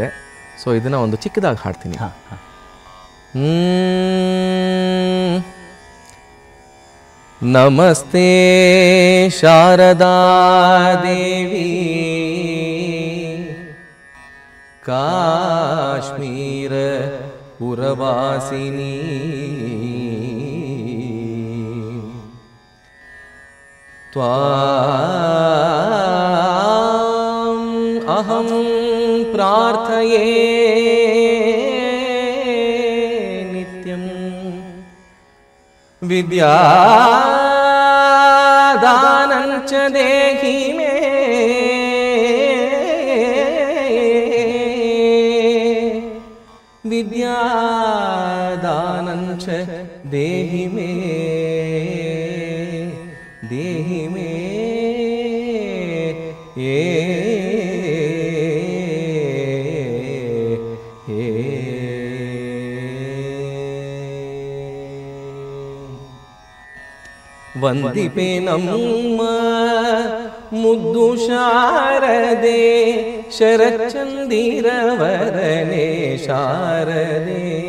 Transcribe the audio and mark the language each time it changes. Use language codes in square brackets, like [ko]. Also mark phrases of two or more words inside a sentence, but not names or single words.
[kn] ಸೊ ಇದನ್ನ ಒಂದು ಚಿಕ್ಕದಾಗಿ ಹಾಡ್ತೀನಿ. [sa] ನಮಸ್ತೆ ಶಾರದಾ ದೇವಿ ಕಾಶ್ಮೀರ ಪುರವಾಸಿನಿ ತ್ವಾಂ ಅಹಂ ಪ್ರಾರ್ಥಯೇ ನಿತ್ಯಂ ವಿದ್ಯಾದಾನಂಚ ದೇಹಿ ಮೇ ವಿದ್ಯಾದಾನಂಚ ದೇಹಿ ಮೇ ದೇಹಿ ಮೇ [kn] ವಂದಿಪೆ ನಮ್ಮ ಮುದ್ದು ಶಾರದೆ ಶರಚಂದಿರವರನೆ ಶಾರದೆ.